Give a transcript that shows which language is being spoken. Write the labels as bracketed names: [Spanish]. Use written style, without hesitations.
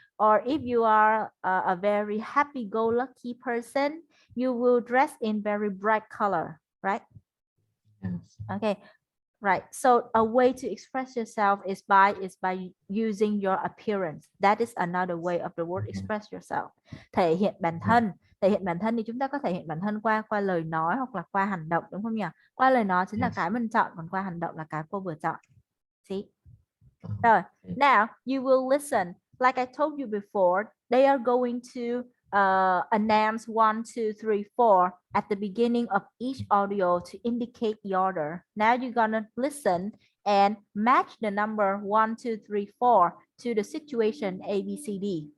[English] Or if you are a very happy-go-lucky person, you will dress in very bright color, right? Yes. Okay, right. So a way to express yourself is by using your appearance. That is another way of the word express yourself. [Vietnamese] Thể hiện bản thân. Thể hiện bản thân thì chúng ta có thể hiện bản thân qua lời nói hoặc là qua hành động, đúng không nhỉ? Qua lời nói chính là cái mình chọn, còn qua hành động là cái cô vừa chọn. [English] See? Rồi, now you will listen. Like I told you before, they are going to announce 1, 2, 3, 4 at the beginning of each audio to indicate the order. Now you're gonna listen and match the number 1, 2, 3, 4 to the situation A, B, C, D.